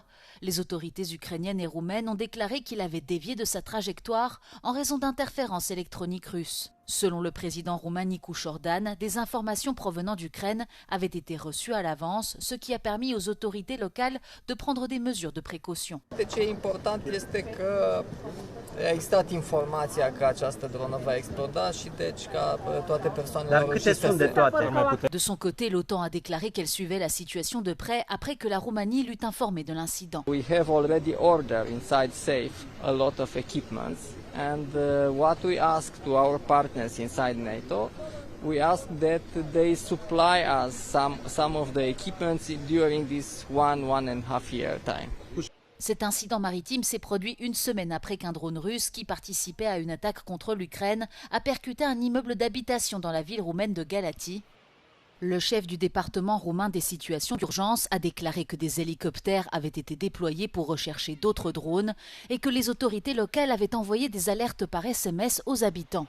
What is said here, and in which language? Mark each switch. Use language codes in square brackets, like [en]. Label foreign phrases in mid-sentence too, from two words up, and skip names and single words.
[fr] Les autorités ukrainiennes et roumaines ont déclaré qu'il avait dévié de sa trajectoire en raison d'interférences électroniques russes. Selon le président roumain Nicu Șordan, des informations provenant d'Ukraine avaient été reçues à l'avance, ce qui a permis aux autorités locales de prendre des mesures de précaution. [ro] Ce e important este că a existat informația că această dronă va exploda și deci ca toate persoanele au reușit să se... [fr] De son côté, l'OTAN a déclaré qu'elle suivait la situation de près après que la Roumanie l'eut informé de l'incident. [en] We have already ordered inside safe a lot of equipments and what we ask to our partners inside NATO, we ask that they supply us some of the equipments during this one and a half year time. [fr] Cet incident maritime s'est produit une semaine après qu'un drone russe qui participait à une attaque contre l'Ukraine a percuté un immeuble d'habitation dans la ville roumaine de Galați. Le chef du département roumain des situations d'urgence a déclaré que des hélicoptères avaient été déployés pour rechercher d'autres drones et que les autorités locales avaient envoyé des alertes par SMS aux habitants.